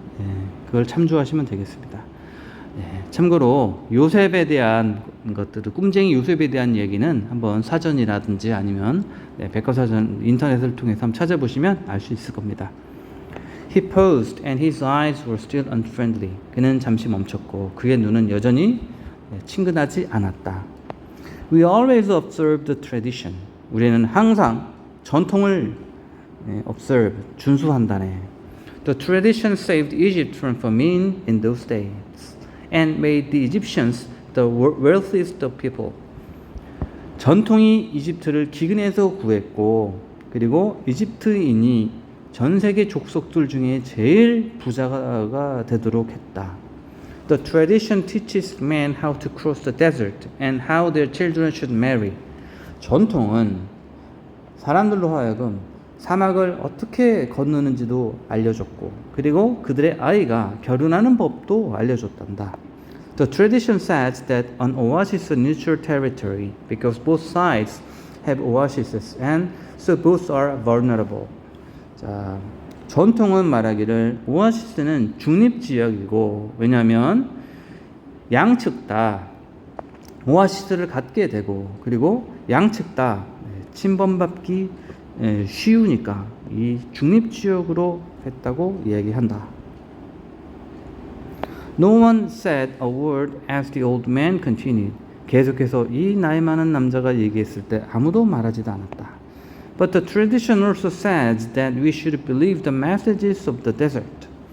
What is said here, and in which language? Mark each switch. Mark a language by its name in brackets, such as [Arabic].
[Korean] 네, 그걸 참조하시면 되겠습니다. 네, 참고로 요셉에 대한 것들을 꿈쟁이 요셉에 대한 얘기는 한번 사전이라든지 아니면 백과사전 인터넷을 통해서 한번 찾아보시면 알 수 있을 겁니다. [English] He paused and his eyes were still unfriendly. [Korean] 그는 잠시 멈췄고 그의 눈은 여전히 친근하지 않았다. [English] We always observe the tradition. [Korean] 우리는 항상 전통을 observe, 준수한다네. [English] The tradition saved Egypt from famine in those days and made the Egyptians the wealthiest of people. [Korean] 전통이 이집트를 기근에서 구했고 그리고 이집트인이 전 세계 족속들 중에 제일 부자가 되도록 했다. [English] The tradition teaches men how to cross the desert and how their children should marry. [Korean] 전통은 사람들로 하여금 사막을 어떻게 건너는지도 알려줬고 그리고 그들의 아이가 결혼하는 법도 알려줬단다. [English] The tradition says that an oasis is a neutral territory because both sides have oases and so both are vulnerable. [Korean] 자, 전통은 말하기를 오아시스는 중립지역이고 왜냐하면 양측 다 오아시스를 갖게 되고 그리고 양측 다 침범받기 쉬우니까 이 중립지역으로 했다고 이야기한다. [English] No one said a word as the old man continued. [Korean] 계속해서 이 나이 많은 남자가 얘기했을 때 아무도 말하지도 않았다. [English] But the tradition also says that we should believe the messages of the desert.